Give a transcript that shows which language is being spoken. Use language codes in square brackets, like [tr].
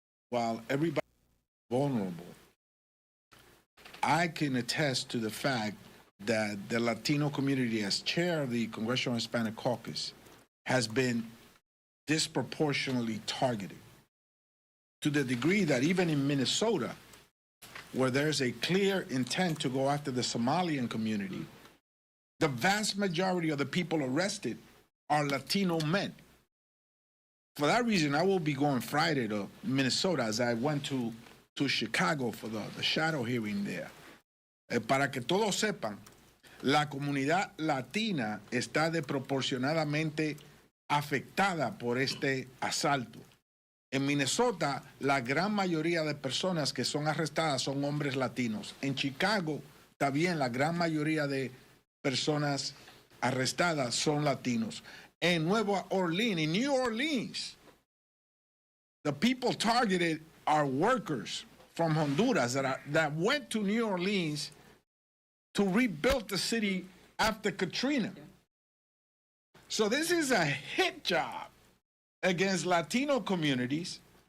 [en] While everybody is vulnerable, I can attest to the fact that the Latino community, as chair of the Congressional Hispanic Caucus, has been disproportionately targeted to the degree that even in Minnesota, where there's a clear intent to go after the Somalian community, the vast majority of the people arrested are Latino men. For that reason, I will be going Friday to Minnesota, as I went to Chicago for the shadow hearing there. [es] Para que todos sepan, la comunidad latina está desproporcionadamente afectada por este asalto. En Minnesota, la gran mayoría de personas que son arrestadas son hombres latinos. En Chicago, también la gran mayoría de personas arrestadas son latinos. [en] In Nueva Orleans, in New Orleans, the people targeted are workers from Honduras that went to New Orleans to rebuild the city after Katrina. So this is a hit job against Latino communities.